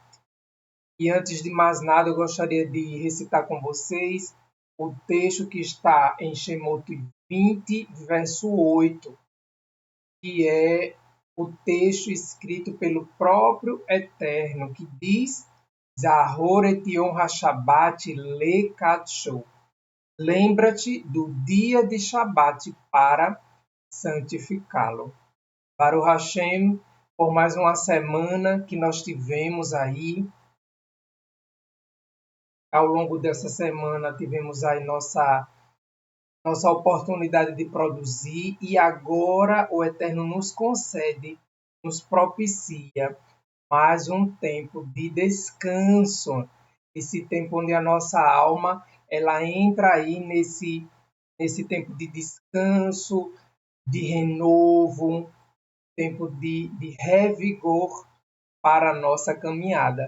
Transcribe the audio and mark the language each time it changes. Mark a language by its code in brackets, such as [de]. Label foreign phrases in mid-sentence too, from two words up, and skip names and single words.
[pt] E antes de mais nada, eu gostaria de recitar com vocês o texto que está em Shemot 20, verso 8, que é o texto escrito pelo próprio Eterno, que diz: [he] זכור את יום השבת לקדשו. [pt] Lembra-te do dia de Shabat para santificá-lo. [he] ברוך השם, [pt] por mais uma semana que nós tivemos aí. Ao longo dessa semana tivemos aí nossa oportunidade de produzir, e agora o Eterno nos concede, nos propicia mais um tempo de descanso, esse tempo onde a nossa alma ela entra aí nesse tempo de descanso, de renovo, tempo de revigor para a nossa caminhada.